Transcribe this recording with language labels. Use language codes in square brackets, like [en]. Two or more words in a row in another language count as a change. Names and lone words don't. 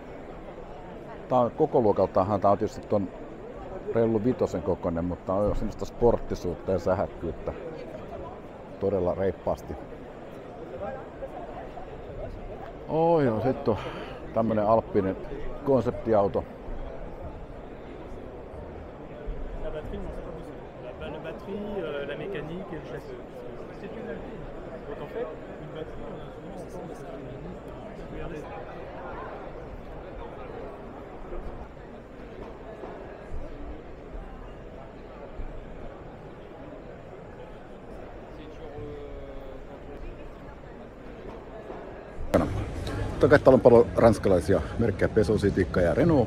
[fi] Tää on kokoluokaltaanhan tää on tietysti ton Rellu Vitosen kokoinen, mutta on jo semmoista sporttisuutta ja sähäkkyyttä todella reippaasti. No sit on tämmönen Alppinen konseptiauto. [fr] La batterie, la mécanique et le châssis. C'est une Alpine. Donc en fait, une batterie, on a souvent c'est ça. Regardez. [fi] Täällä on paljon ranskalaisia merkkejä, Peugeot, Citica ja Renault.